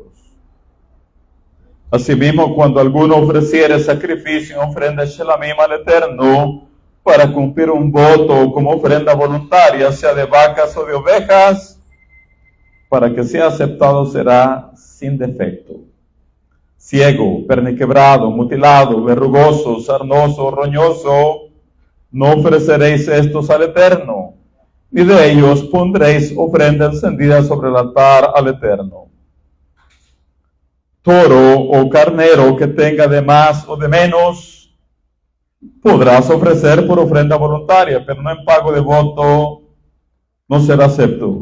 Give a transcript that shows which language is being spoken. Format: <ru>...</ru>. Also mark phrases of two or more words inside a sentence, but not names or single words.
<es>Asimismo, cuando alguno ofreciere sacrificio en ofrenda shelamim al Eterno, para cumplir un voto como ofrenda voluntaria, sea de vacas o de ovejas, para que sea aceptado será sin defecto. Ciego, perniquebrado, mutilado, verrugoso, sarnoso, roñoso, no ofreceréis estos al Eterno, ni de ellos pondréis ofrenda encendida sobre el altar al Eterno. Toro o carnero que tenga de más o de menos, podrás ofrecer por ofrenda voluntaria, pero no en pago de voto, no será acepto.</es>